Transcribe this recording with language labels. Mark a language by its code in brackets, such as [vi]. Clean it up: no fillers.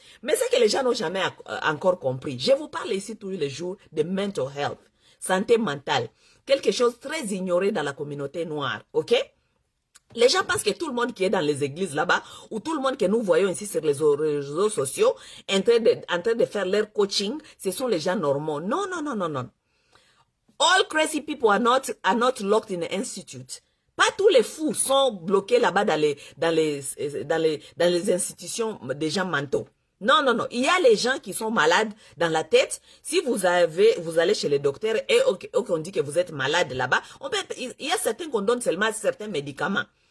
[fr] Mais ce que les gens n'ont jamais encore compris, je vous parle ici tous les jours de [en] mental health, [fr] santé mentale. Quelque chose de très ignoré dans la communauté noire, ok? Les gens pensent que tout le monde qui est dans les églises là-bas, ou tout le monde que nous voyons ici sur les réseaux sociaux, en train de faire leur coaching, ce sont les gens normaux. Non, non, non, non, non. [en] All crazy people are not locked in an institute. [fr] Pas tous les fous sont bloqués là-bas dans les institutions des gens mentaux. Non, non, non. Il y a les gens qui sont malades dans la tête. Si vous allez chez les docteurs et on dit que vous êtes malade là-bas, il y a certains qu'on donne seulement certains médicaments.